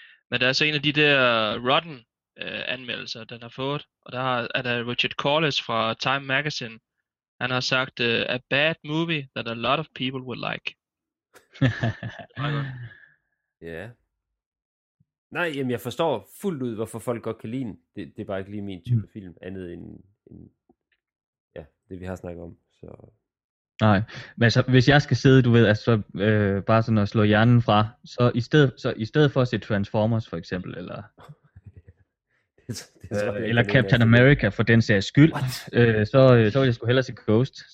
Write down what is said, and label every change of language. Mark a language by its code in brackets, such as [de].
[da] Men der er så en af de der rotten anmeldelser, den har fået, og der er der Richard Corliss fra Time Magazine. Han har sagt, [en] a bad movie that a lot of people would like. [da] Ja. Nej, jamen jeg forstår fuldt ud, hvorfor folk godt kan lide den. Det er bare ikke lige min type film, andet end ja, det vi har snakket om. Så. Nej, men altså, hvis jeg skal sidde, du ved, altså, bare sådan at slå hjernen fra, så i stedet for at se Transformers for eksempel, eller eller Captain America for den sags skyld, så vil jeg sgu hellere se Ghost.